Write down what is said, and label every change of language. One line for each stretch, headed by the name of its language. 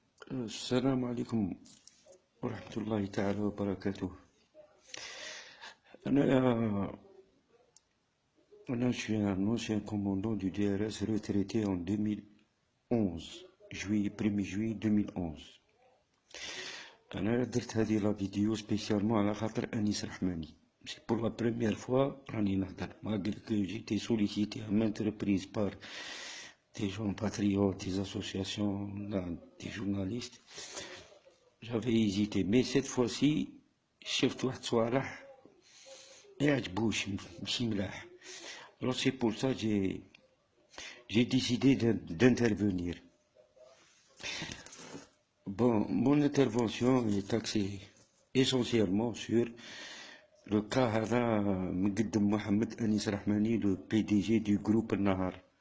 Arabic: السلام عليكم ورحمة الله تعالى وبركاته.
French: أنا je suis un ancien commandant du DRS retraité en 2011 juillet 1er juillet 2011.
Arabic: أنا درت هذه لا فيديو سبيسيالمون على خاطر أنيس رحماني.
French: C'est pour la première fois
Arabic: راني نهضر
French: malgré que j'ai été sollicité à maintes reprises par des gens patriotes, des associations, des journalistes. J'avais hésité, mais cette fois-ci
Arabic: شفت واحد صوالح يعجبوش ماشي ملاح.
French: Alors c'est pour ça que j'ai décidé d'intervenir. Bon, mon intervention est axée essentiellement sur le cas
Arabic: هذا مقدم
French: محمد أنيس رحماني, le PDG du groupe Nahar.